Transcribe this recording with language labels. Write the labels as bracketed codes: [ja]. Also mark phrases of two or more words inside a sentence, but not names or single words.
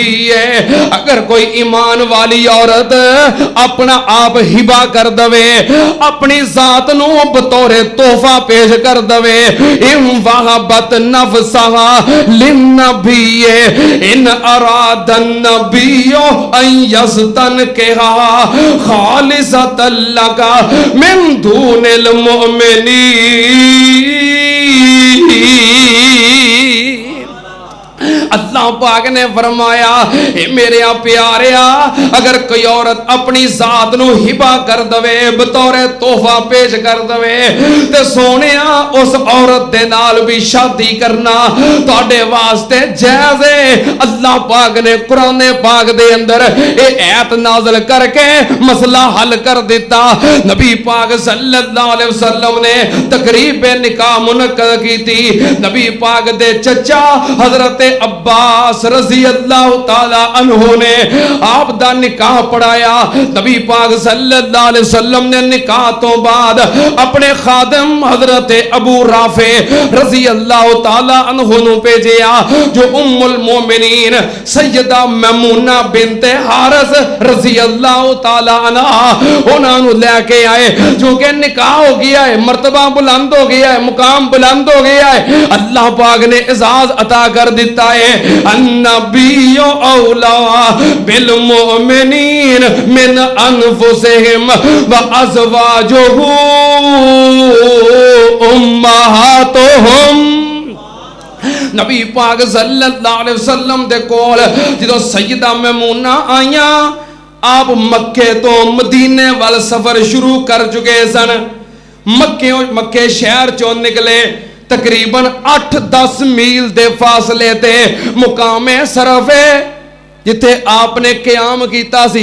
[pa] اگر کوئی ایمان والی عورت اپنا آپ ہبہ کر دیوے، اپنی ذات نوں بطورِ تحفہ پیش کر دیوے, [ar] إن وهبت نفسها للنبي إن أراد النبي أن يستن كحها خالصة لك من دون المؤمنين. [pa] اللہ پاک نے فرمایا میرے پیاریا اگر کوئی عورت اپنی ذات نوں ہبہ کر دیوے، بطورِ تحفہ پیش کر دیوے، تے سوہنیا اس عورت دے نال بھی شادی کرنا تہاڈے واسطے جائز ہے. اللہ پاک نے قرآن پاک دے اندر یہ آیت نازل کرکے مسئلہ حل کر دتا. [ur] نبی پاک [ar] صلى الله عليه وسلم [ur] نے تقریب نکاح منعقد کی تھی. [pa] نبی پاک دے چاچا حضرت عباس [ar] رضي الله تعالى عنه [pa] نے آپ دا نکاح پڑھایا. نبی پاک [ar] صلى الله عليه وسلم [pa] نے نکاح تو بعد اپنے خادم حضرت ابو رافع [ar] رضي الله تعالى عنه [pa] نوں بھیجیا جو ام المومنین سیدہ میمونہ بنت حارث [ar] رضي الله تعالى عنها [pa] انہاں نوں لیکے آئے. [ur] جو کہ نکاح ہو گیا ہے، مرتبہ بلند ہو گیا ہے، مقام بلند ہو گیا ہے. [pa] اللہ پاک نے اعزاز عطا کر دتا ہے [ar] النبي أولى بالمؤمنين من أنفسهم وأزواجه أمهاتهم. [pa] نبی پاک [ar] صلى الله عليه وسلم [pa] دے کول جدوں سیدہ میمونہ آئیاں آپ مکے تو مدینے وال سفر شروع کر چکے سن. مکے شہر چوں نکلے تقریباً 8-10 میل دے فاصلے تے مقامِ سرف جتھے آپنے قیام کیتا سی.